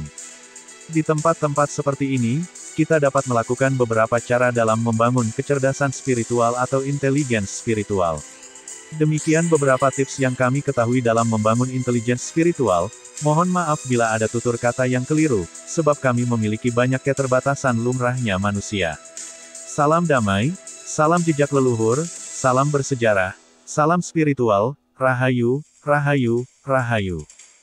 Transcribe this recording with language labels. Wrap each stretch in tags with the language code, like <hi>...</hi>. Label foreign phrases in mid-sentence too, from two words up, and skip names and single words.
<id>Di tempat-tempat seperti ini, kita dapat melakukan beberapa cara dalam membangun kecerdasan spiritual atau intelijensi spiritual. Demikian beberapa tips yang kami ketahui dalam membangun intelijensi spiritual. Mohon maaf bila ada tutur kata yang keliru, sebab kami memiliki banyak keterbatasan lumrahnya manusia. Salam damai, salam jejak leluhur, salam bersejarah, salam spiritual, Rahayu, Rahayu, Rahayu.</id>